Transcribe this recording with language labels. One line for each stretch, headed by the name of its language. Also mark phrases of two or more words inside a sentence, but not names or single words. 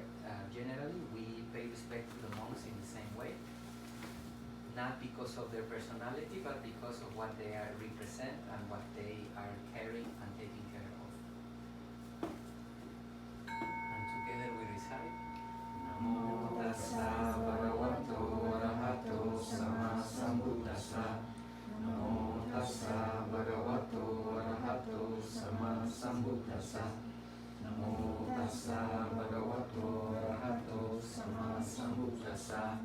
English: Generally, we pay respect to the monks in the same way. Not because of their personality, but because of what they are represent and what they are caring and taking care of. And together we recite.
Pali: Namo tassa bhagavato arahato sama sambuddhassa. Namo tassa bhagavato arahato sama sambuddhassa. Namo tassa bhagavato arahato sama sambuddhassa.